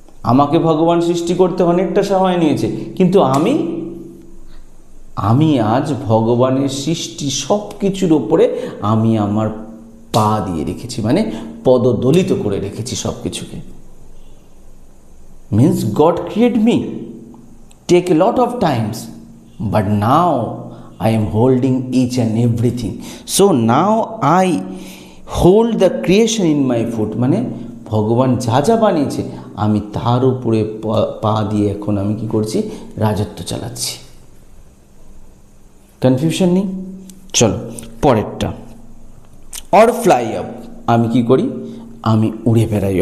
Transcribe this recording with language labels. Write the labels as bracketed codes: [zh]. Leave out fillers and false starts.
[bn] আমাকে ভগবান সৃষ্টি করতে অনেকটা সময় নিয়েছে, কিন্তু আমি আজ ভগবানের সৃষ্টি সব কিছুর ওপরে আমি আমার পা দিয়ে রেখেছি, মানে পদদলিত করে রেখেছি সব কিছুকে। [en] Means God create me, take a lot of times, but now I am holding each and everything. So now I hold the creation in my foot. [bn] মানে ভগবান যা যা বানিয়েছে আমি তার উপরে পা দিয়ে এখন আমি কি করছি, রাজত্ব চালাচ্ছি। কনফিউশন নেই? চলো পরেরটা। [en] or fly up, [bn] আমি কি করি, আমি উড়ে বেড়াই।